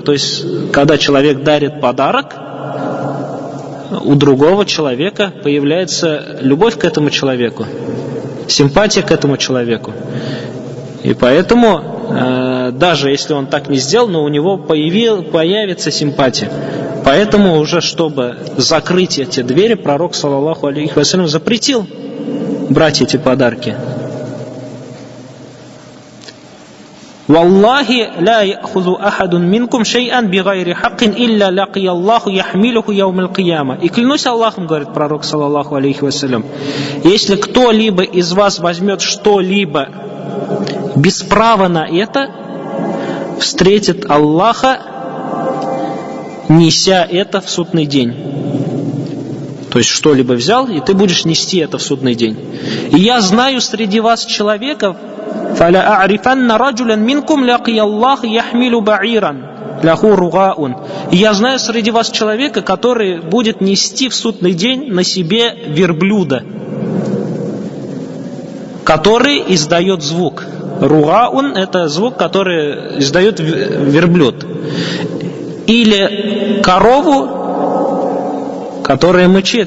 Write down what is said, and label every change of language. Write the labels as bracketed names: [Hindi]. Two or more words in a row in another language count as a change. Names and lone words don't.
[Russian] То есть, когда человек дарит подарок, у другого человека появляется любовь к этому человеку, симпатия к этому человеку. И поэтому, даже если он так не сделал, но у него появится симпатия. Поэтому уже, чтобы закрыть эти двери, пророк, [Arabic] صلى الله عليه وسلم, [Russian] запретил брать эти подарки. [Arabic] «والله لا يأخذ أحد منكم شيئا بغير حق إلا لقي الله يحمله يوم القيامة». [Russian] И клянусь Аллахом, говорит пророк, [Arabic] صلى الله عليه وسلم, [Russian] если кто-либо из вас возьмет что-либо без права на это, встретит Аллаха, неся это в судный день. То есть что-либо взял, и ты будешь нести это в судный день. И я знаю среди вас человека, [Arabic] فَلَا أَعْرِفَنَّ رَجُلًا مِنْكُمْ لَقِيَ اللَّهِ يَحْمِلُ بَعِيرًا لَهُ رُغَاءٌ. [Russian] И я знаю среди вас человека, который будет нести в судный день на себе верблюда, который издает звук. Ругаун — это звук, который издает верблюд. Или корову, которая мычит.